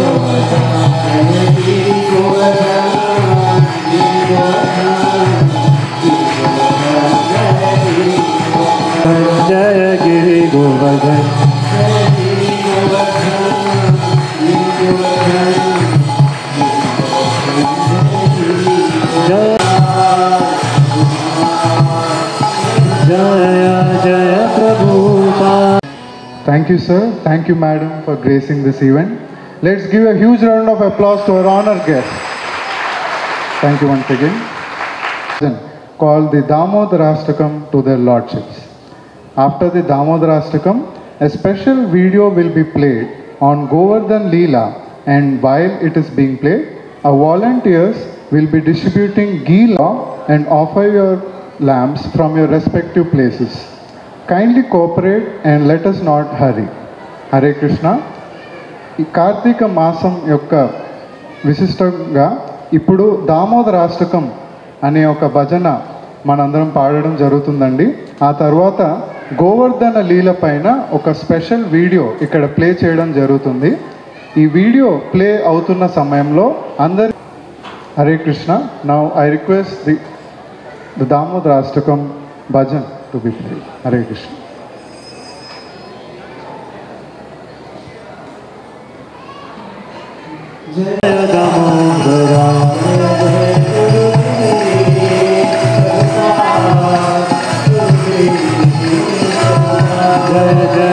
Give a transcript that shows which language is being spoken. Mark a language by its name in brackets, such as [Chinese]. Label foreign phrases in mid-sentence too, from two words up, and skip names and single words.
[English] Govardhan, Giri Govardhan, Jaya Giri Govardhan, Jaya Prabhupada. Thank you, sir. Thank you, madam, for gracing this event. Let's give a huge round of applause to our honored guests. Thank you once again. Called the Damodarashtakam to their lordships. After the Damodarashtakam, a special video will be played on Govardhan Leela, and while it is being played, our volunteers will be distributing ghee and offer your lamps from your respective places. Kindly cooperate and let us not hurry. Hare Krishna. [Telugu] ఈ కార్తీక మాసం యొక్క విశిష్టంగా ఇప్పుడు దామోదరాష్టకం అనే ఒక భజన మనందరం పాడడం జరుగుతుందండి. ఆ తర్వాత గోవర్ధన లీల పైన ఒక [English] special video [Telugu] ఇక్కడ ప్లే చేయడం జరుగుతుంది. ఈ [English] video play [Telugu] అవుతున్న సమయంలో అందరి హరే కృష్ణ. [English] now I request the Damodarashtakam bhajan to be play. హరే కృష్ణ. Jaya Damodara, Jaya